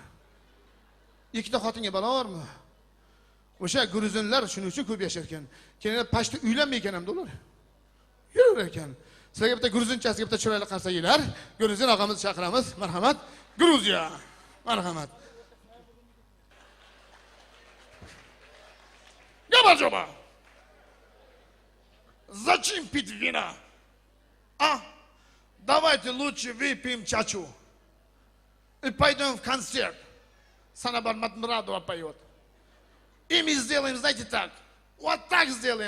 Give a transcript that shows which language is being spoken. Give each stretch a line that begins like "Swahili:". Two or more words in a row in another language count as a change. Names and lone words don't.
Uzbek: Ikkita xotinga balo bormi? O'sha gruzinlar shuning uchun ko'p yashar ekan. Keyin pashta uylanmay ekan hamda ular. Yürür ekan. Sizlarga bitta gruzinchasiga bitta chiroyli qarsaklar. Gruzin og'amizni chaqiramiz. Marhamat. Gruziya. Marhamat. Gabajoba.
Russian: Зачем пить вина? А? Давайте лучше выпьем чачу. И пойдем в концерт. Санабар Матмурадова поет. И мы сделаем, знаете, так. Вот так сделаем.